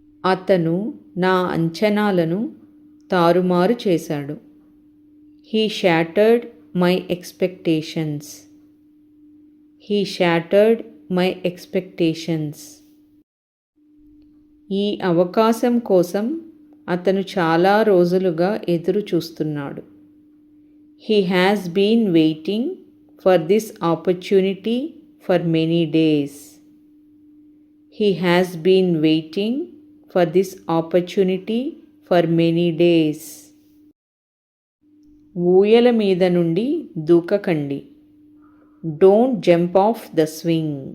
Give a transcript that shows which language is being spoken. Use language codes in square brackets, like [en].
[te] అతను నా అంచనాలను తారుమారు చేశాడు. [en] He shattered my expectations. He shattered my expectations. [te] ఈ అవకాశం కోసం అతను చాలా రోజులుగా ఎదురు చూస్తున్నాడు. [en] He has been waiting for this opportunity for many days. He has been waiting for this opportunity for many days. [te] ఊయల మీద నుండి దూకకండి. [en] Don't jump off the swing.